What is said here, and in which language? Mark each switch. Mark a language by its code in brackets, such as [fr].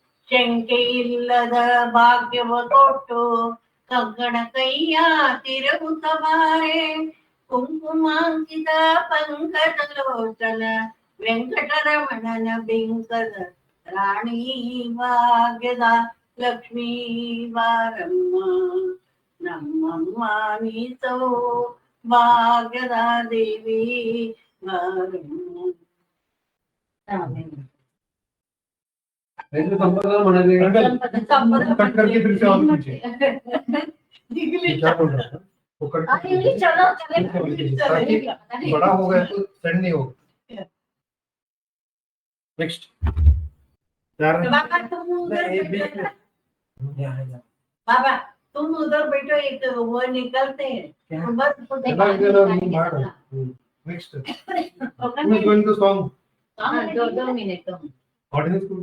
[kn] ಶಂಕೆ ಇಲ್ಲದ ಭಾಗ್ಯವ ಕೊಟ್ಟು ಕಂಕಣ ಕೈಯ ತಿರುಗುತ್ತ ಬಾರೆ, ಕುಂಕುಮಾಂಕಿತ ಪಂಕಜ ಲೋಚನ ವೆಂಕಟರಮಣನ ಬಿಂಕದ ರಾಣಿ ಭಾಗ್ಯದ ಲಕ್ಷ್ಮೀ ಬಾರಮ್ಮ ನಮ್ಮಮ್ಮ ನೀತೋ ಭಾಗ್ಯದ ದೇವಿ ಬಾರಮ್ಮ. [mr] नाही संपदा म्हणाले [hi] कट करके फिर से और पूछे क्या बोल रहा था वो कट हाँ, इंग्लिश चलो ताकि बड़ा हो गया तो सेंड नहीं होगा. नेक्स्ट बाबा तुम उधर बैठो. बाबा तुम उधर बैठो, एक वो निकलते हैं बस. Next [en] who is going to song? [hi] दो मिनट तो Audience को